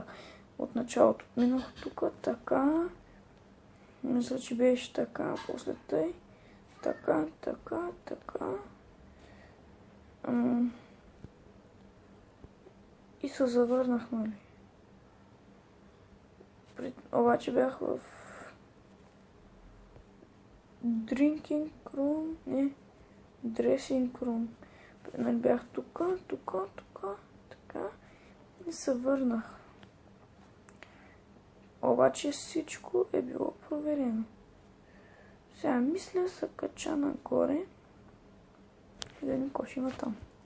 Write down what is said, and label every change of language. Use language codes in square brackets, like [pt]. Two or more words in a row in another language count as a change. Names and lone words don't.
[bg] От началото минах от тук, така, мисля, че беше така, после тъй, така. И се завърнах, нали. Обаче бях в [en] drinking room, [bg] не, [en] dressing room. [bg] Нали бях тук, така и се върнах. Обаче всичко е било проверено. Сега мисля се кача нагоре и да ни кош има там.